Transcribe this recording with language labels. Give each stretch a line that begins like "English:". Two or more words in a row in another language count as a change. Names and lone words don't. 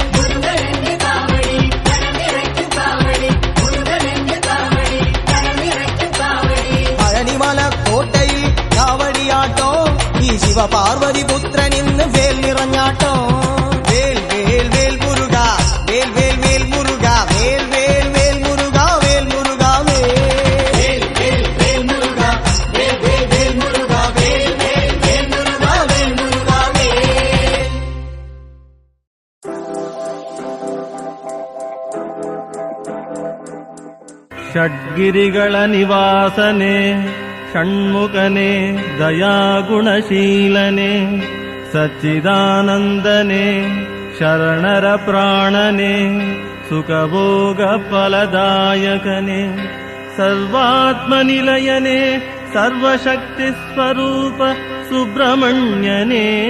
Tamil: பழனிமல கோட்டையில் காவடியாட்டோ நீ சிவ பார்வதி புத்திரன் இன்னு வேல் நிறைஞ்சாட்டோ. வேல் வேல் வேல் முருகா, வேல் வேல் வேல் முருகா, வேல் வேல் வேல் முருகா, வேல் முருகா வேல். வேல் வேல் வேல் முருகா, வேல் வேல் வேல் முருகா, வேல் வேல் வேல் முருகா, வேல் முருகா வேல்.
Kannada: ಷಡ್ಗಿರಿಗಳ ನಿವಾಸನೆ ಷಣ್ಮುಖನೆ ದಯಾಗುಣಶೀಲನೆ ಸಚ್ಚಿದಾನಂದನೆ ಶರಣರ ಪ್ರಾಣನೆ ಸುಖಭೋಗ ಫಲದಾಯಕನೆ ಸರ್ವಾತ್ಮನಿಲಯನೆ ಸರ್ವಶಕ್ತಿ ಸ್ವರೂಪ ಸುಬ್ರಹ್ಮಣ್ಯನೇ